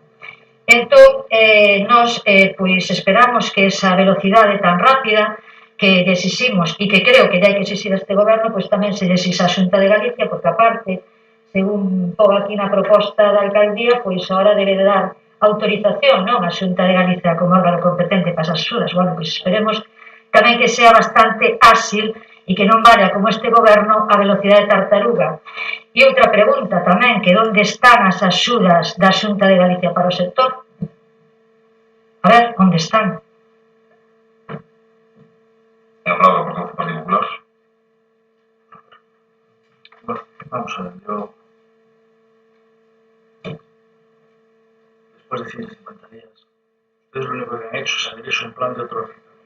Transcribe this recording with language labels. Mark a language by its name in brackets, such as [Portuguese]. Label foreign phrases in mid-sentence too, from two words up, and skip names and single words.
[Galician] Entón, nós pois esperamos que esa velocidade tan rápida que lle exiximos e que creo que lle hai que exixir a este goberno, pois tamén se lle exixa a Xunta de Galicia, porque aparte, según pon aquí na proposta da alcaldía, pois ahora debe de dar autorización, non, a Xunta de Galicia como órgano competente para as axudas. Bueno, pois esperemos tamén que sea bastante áxil e que non vaya como este goberno a velocidade tartaruga. E outra pregunta tamén, que onde están as axudas da Xunta de Galicia para o sector? A ver, onde están? [Spanish] ¿Tiene hablado el portavoz del Partido Popular? Bueno, vamos a ver, yo después de 150 días, ustedes lo único que han hecho es abrirse un plan de otro orden.